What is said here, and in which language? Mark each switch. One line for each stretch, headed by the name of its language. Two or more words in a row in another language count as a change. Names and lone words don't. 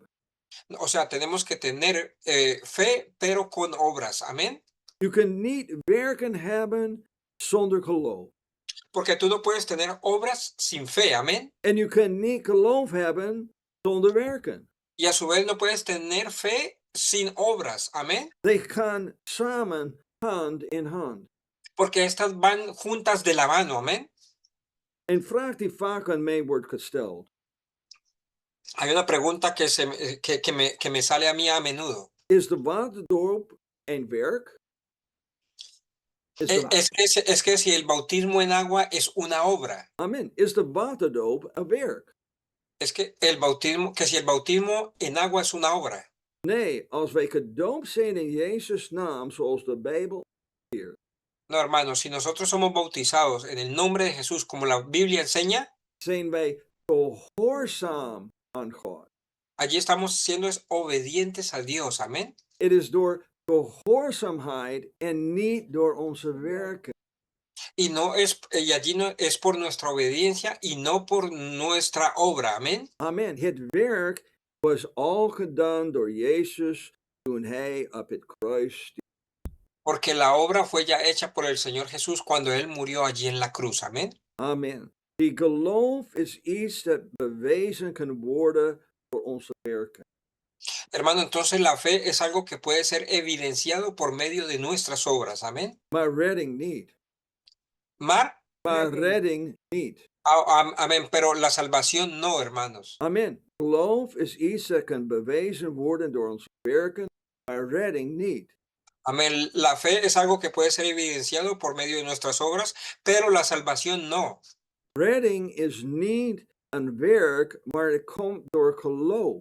Spanish: O sea, tenemos que tener fe, pero con obras. Amén.
Dutch: Je kunt niet werken hebben zonder geloof.
Spanish: Porque tú no puedes tener obras sin fe. Amén.
Dutch: En je kunt niet geloof hebben zonder werken.
Spanish: Y a su vez no puedes tener fe sin obras. Amén.
Dutch: Zij gaan samen hand in hand.
Spanish: Porque estas van juntas de la mano. Amén.
Dutch: Een vraag die vaak aan mij wordt gesteld.
Spanish: Hay una pregunta que me sale a mí a menudo.
Dutch: Is de waterdoop een werk?
Spanish: Es que si el bautismo en agua es una obra.
Dutch: Amen. Is de waterdoop een werk?
Spanish: Es que si el bautismo en agua es una obra.
Dutch: Nee, als wij gedoopt zijn in Jezus' naam, zoals de Bijbel leert,
Spanish: No, hermano, si nosotros somos bautizados en el nombre de Jesús, como la Biblia enseña,
Dutch: zijn wij gehoorzaam aan God.
Spanish: allí estamos siendo obedientes a Dios. Amén.
Dutch: Het is door gehoorzaamheid en niet door onze werken.
Spanish: Y allí no es por nuestra obediencia y no por nuestra obra. Amén.
Dutch: Amen. Het werk was al gedaan door Jezus toen hij op het kruis stierf.
Spanish: Porque la obra fue ya hecha por el Señor Jesús cuando Él murió allí en la cruz. Amén.
Dutch: Amen. Die geloof is iets dat bewezen kan worden door onze werken.
Spanish: Hermano, entonces la fe es algo que puede ser evidenciado por medio de nuestras obras. Amén.
Dutch: Maar redding niet. Maar, Maar redding niet.
Spanish: amén, pero la salvación no, hermanos.
Dutch: Amen. Geloof is iets dat kan bewezen worden door onze werken, maar redding niet.
Spanish: Amén. La fe es algo que puede ser evidenciado por medio de nuestras obras, pero la salvación no.
Dutch: Redding is niet een werk, maar het komt door geloof.